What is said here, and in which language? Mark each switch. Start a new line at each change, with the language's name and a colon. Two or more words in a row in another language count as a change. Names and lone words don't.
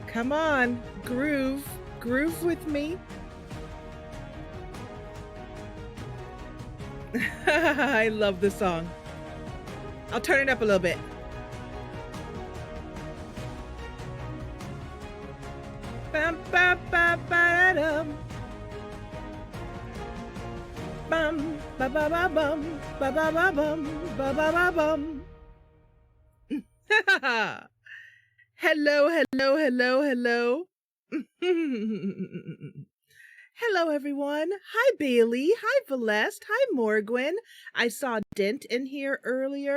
English: Come on, groove with me. I love the song. I'll turn it up a little bit. Bum ba ba ba dum. Bum ba ba ba bum ba ba ba bum ba ba ba bum. Hello. Hello, everyone. Hi, Bailey. Hi, Valeste. Hi, Morgwin. I saw Dent in here earlier.